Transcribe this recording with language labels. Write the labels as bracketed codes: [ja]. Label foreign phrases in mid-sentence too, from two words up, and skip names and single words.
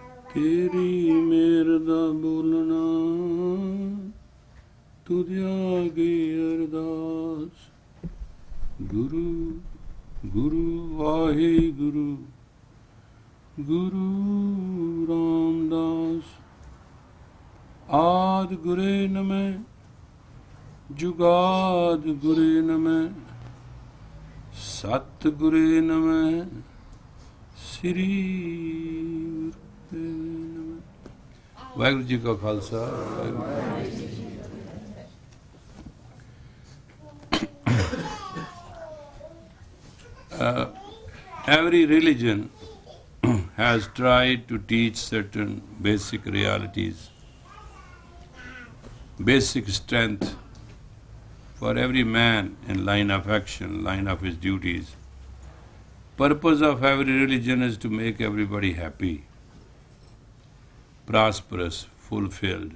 [pa] ਤੇਰੀ ਮੇਰ ਦਾ ਬੋਲਣਾ ਤੁਝੇ ਆਗੇ ਅਰਦਾਸ ਗੁਰੂ ਗੁਰੂ ਵਾਹੇ ਗੁਰੂ ਗੁਰੂ ਰਾਮਦਾਸ ਆਦਿ ਗੁਰੇ ਨਮਹ ਜੁਗਾਦਿ ਗੁਰੇ ਨਮਹ ਸਤਿ ਗੁਰੇ ਨਮਹ ਸ੍ਰੀ ਗੁਰਦੇਵ ਨਮਹ। ਵਾਹਿਗੁਰੂ ਜੀ ਕਾ ਖਾਲਸਾ ਵਾਹਿਗੁਰੂ ਜੀ ਕੀ ਫਤਹਿ। [en] Every religion has tried to teach certain basic realities, basic strength for every man in line of action, line of his duties. Purpose of every religion is to make everybody happy, prosperous, fulfilled.